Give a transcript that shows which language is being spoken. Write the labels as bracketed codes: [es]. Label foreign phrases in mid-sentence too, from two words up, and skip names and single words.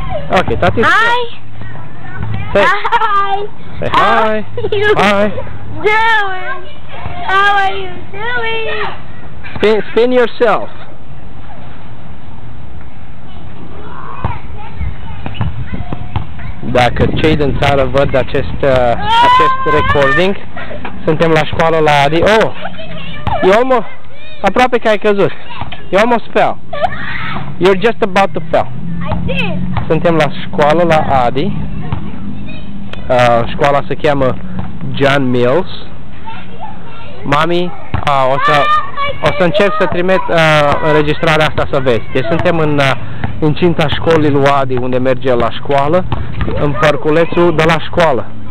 [en] Okay, tati. Hi. Say, Hi. say How hi. are you Hi. doing? How are you doing? Spin yourself. [ro] Dacă cei din țară văd acest recording, suntem la școală la Adi. Oh! Aproape că ai căzut. [en] You almost fell. You're just about to fall. I did. [ro] Suntem la școală la Adi. Școala se cheamă John Mills. Mami, o să încerc să trimit înregistrarea asta să vezi. Deci suntem în cinta școlii lui Adi, unde merge la școală, în parculețul de la școală.